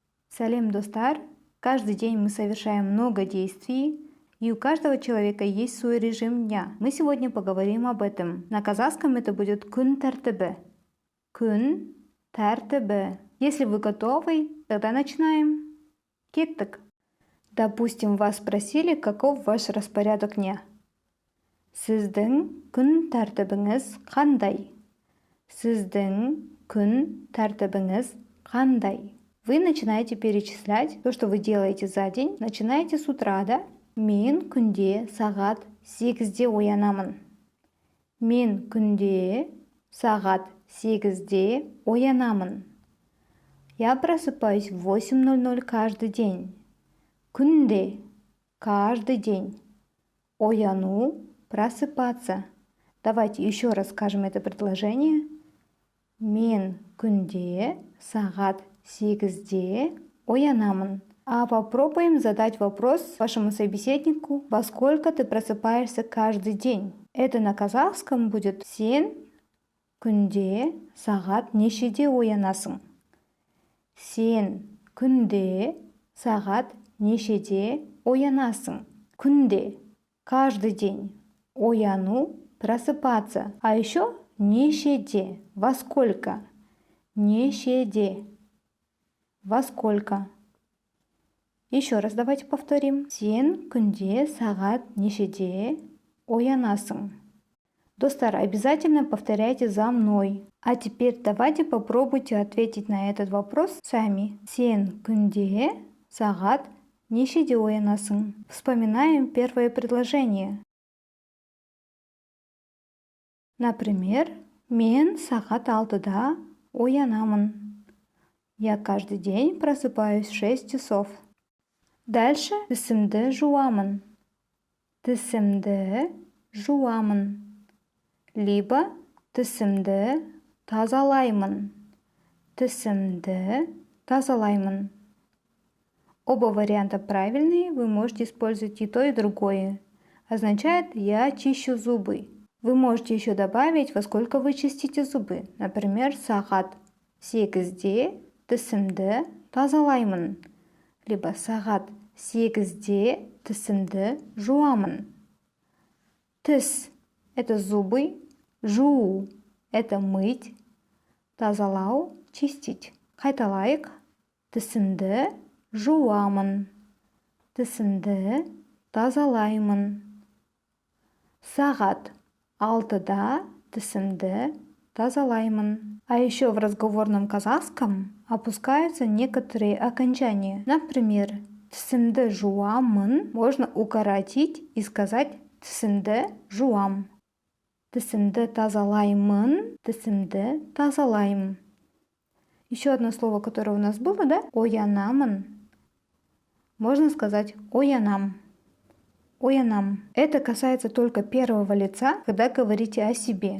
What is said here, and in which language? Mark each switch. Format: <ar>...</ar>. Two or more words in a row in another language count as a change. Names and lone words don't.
<kk>Салем, достар!</kk> <ru>Каждый день мы совершаем много действий, и у каждого человека есть свой режим дня. Мы сегодня поговорим об этом. На казахском это будет</ru> <kk>күн тәртібі. Күн тәртібі.</kk> <ru>Если вы готовы, тогда начинаем.</ru> <kk>Кеттік.</kk> <ru>Допустим, вас спросили, каков ваш распорядок дня.</ru> <kk>Сіздің күн тәртібіңіз қандай? Сіздің күн тәртібіңіз қандай?</kk> <ru>Вы начинаете перечислять то, что вы делаете за день. Начинаете с утра, да?</ru> <kk>Мен күнде сағат 8-де оянамын. Мен күнде сағат 8-де оянамын.</kk> <ru>Я просыпаюсь в 8:00 каждый день. Күнде – каждый день. Ояну – просыпаться. Давайте еще раз скажем это предложение.</ru> <kk>Мен күнде сағат 8-де оянамын.</kk> <ru>А попробуем задать вопрос вашему собеседнику, во сколько ты просыпаешься каждый день. Это на казахском будет</ru> <kk>сен күнде сағат нешеде оянасың. Сен күнде сағат нешеде оянасың. Күнде –</kk> <ru>каждый день. Ояну – просыпаться. А еще нешеде – во сколько. Нешеде. Во сколько? Еще раз давайте повторим.</ru> <kk>Сен күнде сағат нешеде оянасың.</kk> <ru>Достар, обязательно повторяйте за мной. А теперь давайте попробуйте ответить на этот вопрос сами.</ru> <kk>Сен күнде сағат нешеде оянасың.</kk> <ru>Вспоминаем первое предложение. Например,</ru> <kk>мен сағат 6-да оянамын.</kk> <ru>Я каждый день просыпаюсь в 6 часов.</ru> <kk>Дальше тісімді жуамын. Тісімді жуамын. Либо тісімді тазалаймын. Тісімді тазалаймын.</kk> <ru>Оба варианта правильные, вы можете использовать и то, и другое. Означает «я чищу зубы». Вы можете еще добавить, во сколько вы чистите зубы. Например,</ru> <kk>сағат 8-де тісімді тазалаймын. Либо сағат 8-де тісімді жуамын.</kk> <ru>Тіс – это зубы, жуу – это мыть,</ru> <kk>тазалау – чистить. Қайталайық. Тісімді жуамын. Тісімді тазалаймын. Сағат 6-да тісімді тазалаймын.</kk> <ru>А еще в разговорном казахском опускаются некоторые окончания. Например,</ru> <kk>тісімді жуамын</kk> <ru>можно укоротить и сказать</ru> <kk>тісімді жуам. Тісімді тазалаймын, тісімді тазалаймын.</kk> <ru>Еще одно слово, которое у нас было, да? Оянамын. Можно сказать оянам.</ru> <kk>Оянам.</kk> <ru>Это касается только первого лица, когда говорите о себе.</ru>